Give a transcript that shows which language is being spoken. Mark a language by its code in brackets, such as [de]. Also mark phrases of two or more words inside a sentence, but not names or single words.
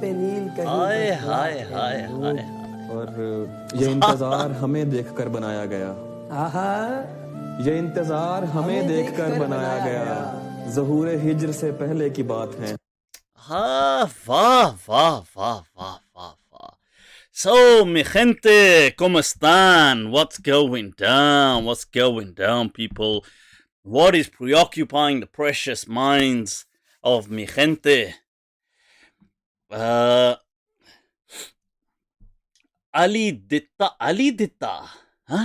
[ur] हाय. اور یہ انتظار ہمیں دیکھ کر بنایا گیا. یہ انتظار ہمیں دیکھ کر بنایا گیا. ظہور ہجر سے پہلے کی بات ہے. वाह. [es] So, mi gente, ¿cómo están? [en] What's going down, people? What is preoccupying the precious minds of [es] mi gente? [en] Ali Ditta. Huh?